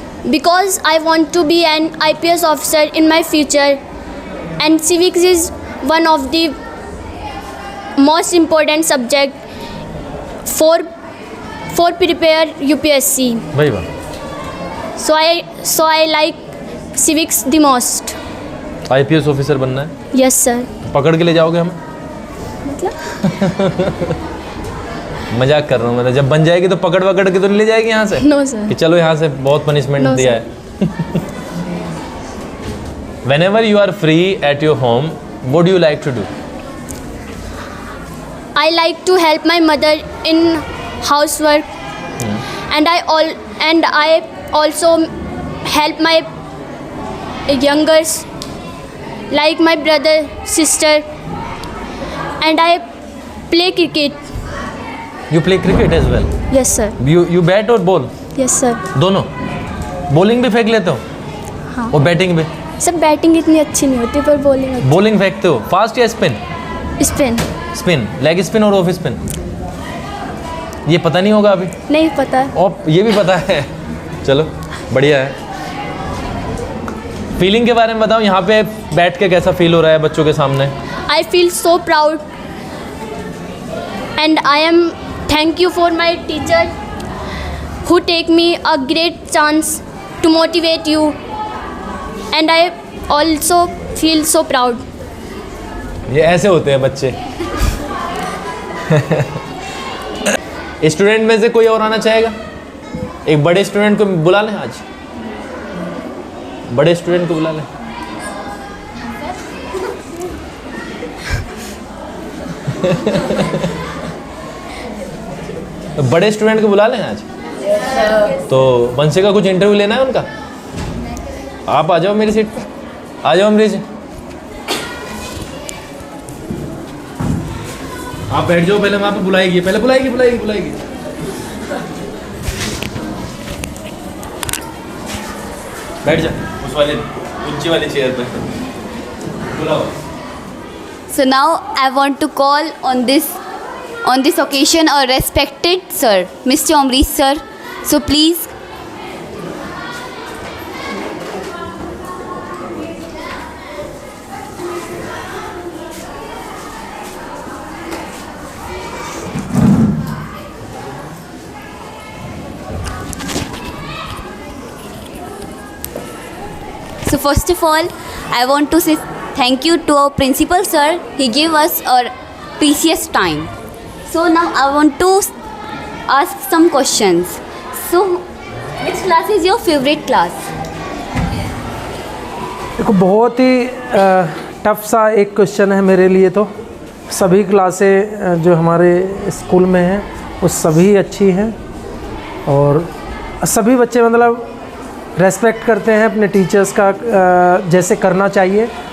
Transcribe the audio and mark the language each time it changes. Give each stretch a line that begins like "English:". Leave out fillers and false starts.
English: Because I want to be an IPS officer in my future, and civics is one of the most important subject for prepare UPSC.
Hindi: भाई वाह.
English: So I like civics the most.
Hindi: IPS officer बनना है?
English: Yes, sir.
Hindi: पकड़ के ले जाओगे हमें? मजाक कर रहा हूँ. मतलब जब बन जाएगी तो पकड़ के तो नहीं ले जाएगी यहाँ से?
English: No, sir.
Hindi: कि चलो यहाँ से बहुत पनिशमेंट
English: No,
Hindi: दिया
English: sir.
Hindi: है.
English: Whenever you are free at your home, what do you like to do? I like to help my mother in housework, and I also help my youngers like my brother, sister, and I play cricket. You play cricket as well? Yes, sir. You bat or ball? Yes, sir.
Hindi: दोनों? Bowling भी फेंक लेते हो? हाँ. और batting भी? सब batting इतनी अच्छी नहीं होती पर बॉलिंग बॉलिंग फेंकते हो? फास्ट या spin? Spin. Spin, leg spin और ऑफ स्पिन? ये पता नहीं होगा अभी? नहीं पता. और ये भी पता है? चलो बढ़िया है। फीलिंग के बारे में बताओ, यहाँ पे बैठ के कैसा फील हो रहा है बच्चों के सामने?
English: I feel so proud and I am thank you for my teacher who take me a great chance to motivate you, and I also feel so proud.
Hindi: ये ऐसे होते हैं बच्चे। स्टूडेंट में से कोई और आना चाहेगा? एक बड़े स्टूडेंट को बुला लें आज, बड़े स्टूडेंट को बुला लें। तो बड़े स्टूडेंट को बुला लें आज। तो वंशिका कुछ इंटरव्यू लेना है उनका? आप आ जाओ मेरी सीट पर, आ जाओ अमरीश। आप बैठ जाओ, पहले वहाँ पे बुलाएगी, पहले बुलाएगी बुलाएगी बुलाएगी। बैठ जा उस वाले ऊंची वाली चेयर पे, बुलाओ।
English: So now I want to call on this occasion our respected sir, Mr. Amrish sir. So please. So first of all, I want to say thank you to our principal sir. He gave us our precious time. So now I want to ask some questions. So which class is your favorite class?
Hindi: देखो बहुत ही tough सा एक question है मेरे लिए। तो सभी क्लासें जो हमारे स्कूल में हैं वो सभी अच्छी हैं और सभी बच्चे मतलब रेस्पेक्ट करते हैं अपने टीचर्स का जैसे करना चाहिए।